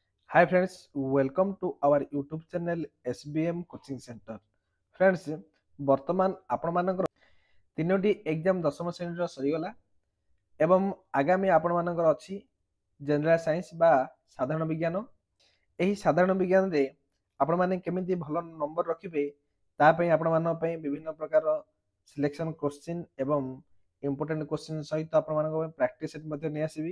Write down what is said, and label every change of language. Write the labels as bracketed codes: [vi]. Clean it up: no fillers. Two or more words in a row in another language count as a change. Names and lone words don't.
[en] Hi friends, welcome to our YouTube channel SBM Coaching Center. Friends, [or] ବର୍ତ୍ତମାନ ଆପଣମାନଙ୍କର ତିନୋଟି ଏକ୍ଜାମ ଦଶମ ଶ୍ରେଣୀର ସରିଗଲା ଏବଂ ଆଗାମୀ ଆପଣମାନଙ୍କର ଅଛି [en] general science [or] ବା ସାଧାରଣ ବିଜ୍ଞାନ। ଏହି ସାଧାରଣ ବିଜ୍ଞାନରେ ଆପଣମାନେ କେମିତି ଭଲ ନମ୍ବର ରଖିବେ ତା ପାଇଁ ଆପଣମାନଙ୍କ ପାଇଁ ବିଭିନ୍ନ ପ୍ରକାର [en] selection question [or] ଏବଂ [en] important question [or] ସହିତ ଆପଣମାନଙ୍କ ପାଇଁ [en] practice set [or] ମଧ୍ୟ ନେଇ ଆସିବି।